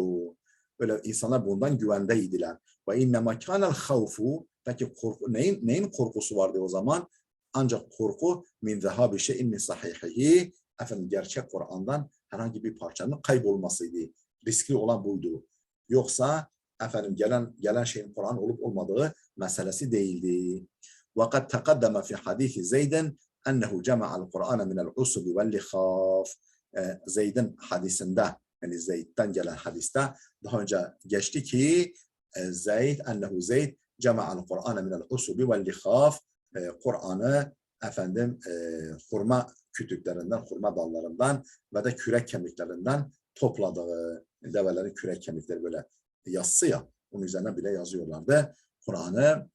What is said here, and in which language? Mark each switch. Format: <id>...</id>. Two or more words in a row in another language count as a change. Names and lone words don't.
<tr>Böyle insanlar bundan güvendeydiler.</tr> <ar>وإنما كان الخوف,</ar> <tr>peki korku, neyin korkusu vardı o zaman? Ancak korku</tr> <ar>من ذهاب شيء من صحيحه,</ar> <tr>efendim gerçek Kur'an'dan herhangi bir parçanın kaybolmasıydı. Riskli olan buydu. Yoksa efendim gelen şeyin Kur'an olup olmadığı meselesi değildi.</tr> <ar>وَقَدْ تَقَدَّمَ فِي حَدِيثِ زَيْدٍ اَنَّهُ جَمَعَ الْقُرْآنَ مِنَ الْعُسُبِ وَالْلِخَافِ.</ar> <tr>Zeyd'in hadisinde, yani Zeyd'den gelen hadiste daha önce geçti ki Zeyd</tr> <ar>جمع القرآن من العسب واللخاف,</ar> <tr>Kur'an'ı efendim hurma kütüklerinden, hurma dallarından ve de kürek kemiklerinden topladığı, develerin kürek kemikleri böyle yazısı ya, onun üzerine bile yazıyorlardı Kur'an'ı.</tr>